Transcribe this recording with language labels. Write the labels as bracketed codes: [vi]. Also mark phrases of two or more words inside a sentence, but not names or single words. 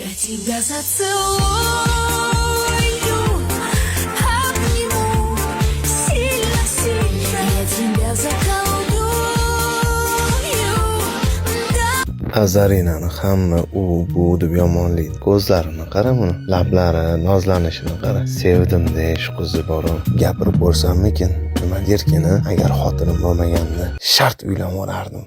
[ru] тебя зацелую, обниму сильно-сильно, я тебя заколдую. [uz] Azarinani hamma u bu deb yomonlaydi. Ko'zlarini qara buni, lablari, nozlanishini qara. Sevdim deyish qizi bor-u. Gapirib ko'rsammikin? Nima derkin, agar xotinim bo'lmaganida shart uylanib olardim.